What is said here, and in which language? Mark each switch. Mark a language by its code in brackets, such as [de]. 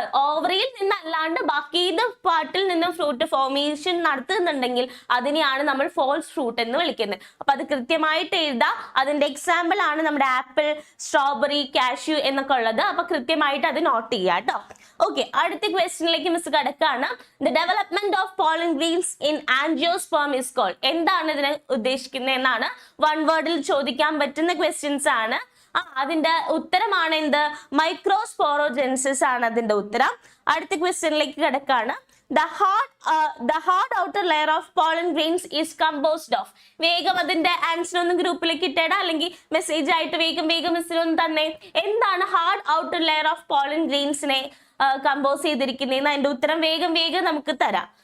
[ml] ഓവറിയിൽ നിന്നല്ലാണ്ട് ബാക്കി പാർട്ടിൽ നിന്നും ഫ്രൂട്ട് ഫോർമേഷൻ നടത്തുന്നുണ്ടെങ്കിൽ അതിനെയാണ് നമ്മൾ ഫോൾസ് ഫ്രൂട്ട് എന്ന് വിളിക്കുന്നത്. അപ്പൊ അത് കൃത്യമായിട്ട് എഴുതാം. അതിന്റെ എക്സാമ്പിൾ ആണ് നമ്മുടെ ആപ്പിൾ, സ്ട്രോബെറി, കാഷ്യൂ എന്നൊക്കെ ഉള്ളത്. അപ്പൊ കൃത്യമായിട്ട് അത് നോട്ട് ചെയ്യാം കേട്ടോ. ഓക്കെ, അടുത്ത ക്വസ്റ്റ്യനിലേക്ക് മിസ് കിടക്കാണ്. [en] The development of pollen grains in angiosperm is called. [ml] എന്താണ് ഇതിനെ ഉദ്ദേശിക്കുന്നത് എന്നാണ് വൺ വേർഡിൽ ചോദിക്കാൻ പറ്റുന്ന ക്വസ്റ്റ്യൻസ് ആണ്. അതിന്റെ ഉത്തരമാണ് എന്ത്? മൈക്രോസ്പോറോജെൻസിസ് ആണ് അതിന്റെ ഉത്തരം. അടുത്ത ക്വസ്റ്റ്യനിലേക്ക് കിടക്കാണ്. [en] The hard outer layer of pollen grains is composed of. [ml] വേഗം അതിന്റെ ആൻസർ ഒന്ന് ഗ്രൂപ്പിലേക്ക് ഇട്ടേടാ, അല്ലെങ്കിൽ മെസ്സേജ് ആയിട്ട് വേഗം മിസ്സിലൊന്ന് തന്നെ. എന്താണ് hard outer layer of pollen grains-നെ compose ചെയ്തിരിക്കുന്നതെന്ന് അതിന്റെ ഉത്തരം വേഗം നമുക്ക് തരാം.